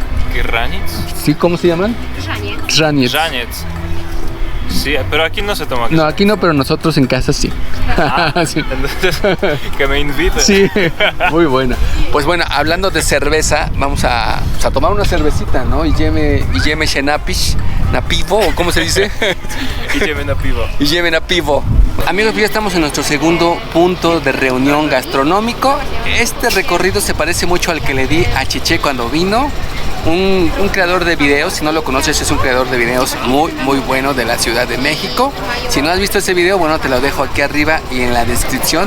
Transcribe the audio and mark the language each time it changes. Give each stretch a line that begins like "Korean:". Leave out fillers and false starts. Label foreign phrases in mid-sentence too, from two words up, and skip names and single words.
Spanish: Sí, ¿cómo se llaman? Żaniec. Żaniec. Żaniec. Sí, pero aquí no se toma queso. No, aquí no, pero nosotros en casa sí. Sí. Entonces, que me invite. Sí, muy buena. Pues bueno, hablando de cerveza, vamos a tomar una cervecita, ¿no?
Polish: Idziemy się napić, na piwo,
Spanish: ¿o cómo se dice?
Polish: Idziemy na piwo. Idziemy na piwo.
Spanish: Amigos, ya estamos en nuestro segundo punto de reunión gastronómico. Este recorrido se parece mucho al que le di a Cheche cuando vino. Un creador de videos, si no lo conoces, es un creador de videos muy bueno de la Ciudad de México. Si no has visto ese video, bueno, te lo dejo aquí arriba y en la descripción.